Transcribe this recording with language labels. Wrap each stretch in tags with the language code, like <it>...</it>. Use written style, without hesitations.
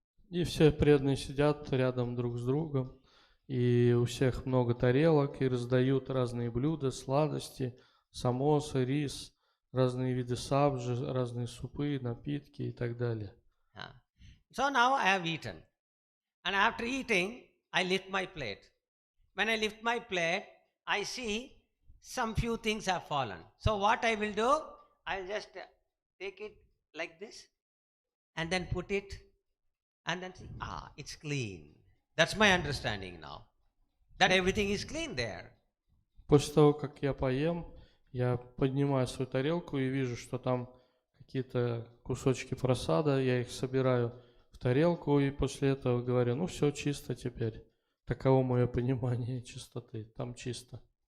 <ru>и все преданные сидят рядом друг с другом, и у всех много тарелок, и раздают разные блюда, сладости, самосы, рис, разные виды сабжи, разные супы, напитки и так далее.</ru> <en>Ah. So now I have eaten. And after eating, I lift my plate. When I lift my plate, I see some few things have fallen. So what I will do, I'll just take it like this and then put it and then see, it's clean. That's my understanding now. That everything is clean there.</en> <ru>После того, как я поем, я поднимаю свою тарелку и вижу, что там какие-то кусочки просада, я их собираю в тарелку и после этого говорю, ну все чисто теперь. Таково мое понимание чистоты, там чисто.</ru>